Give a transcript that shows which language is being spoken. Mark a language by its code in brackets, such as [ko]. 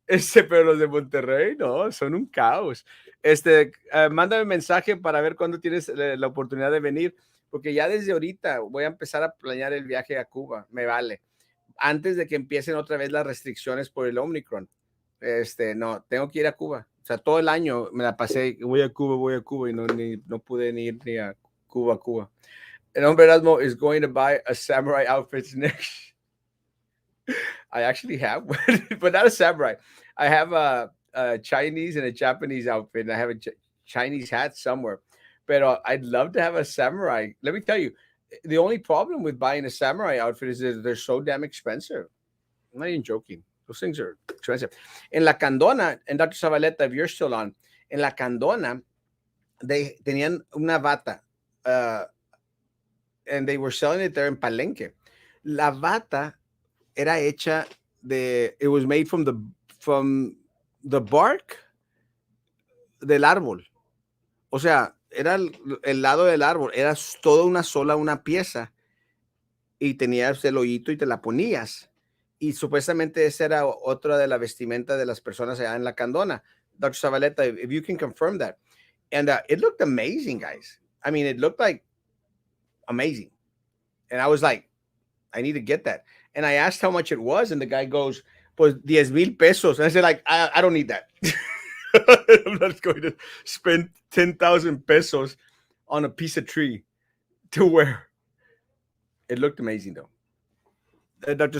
[es] Pero los de Monterrey, no, son un caos. Mándame mensaje para ver cuándo tienes la oportunidad de venir, porque ya desde ahorita voy a empezar a planear el viaje a Cuba, me vale. Antes de que empiecen otra vez las restricciones por el Omicron. No, tengo que ir a Cuba. O sea, todo el año me la pasé, voy a Cuba, y no pude ni ir ni a Cuba, Cuba. El hombre [en] Erasmo is going to buy a samurai outfit next. I actually have one, but not a samurai. I have a Chinese and a Japanese outfit, and I have a Chinese hat somewhere. But I'd love to have a samurai. Let me tell you, the only problem with buying a samurai outfit is that they're so damn expensive. I'm not even joking. Those things are expensive. In La Candona, and Dr. Zavaleta, if you're still on, in La Candona, they [es] tenían una Avata, [en] and they were selling it there in Palenque. [es] La Avata era hecha [en] it was made from the bark [es] del árbol. O sea, era el lado del árbol, era toda una sola, una pieza, y tenías el hoyito y te la ponías. Y supuestamente esa era otra de la vestimenta de las personas allá en la Candona. [en] Dr. Zavaleta, if you can confirm that. And it looked amazing, guys. I mean, it looked like amazing. And I was like, I need to get that. And I asked how much it was, and the guy goes, pues 10,000 pesos. And I said, like, I don't need that. I'm not going to spend 10,000 pesos on a piece of tree to wear. It looked amazing, though. Dr.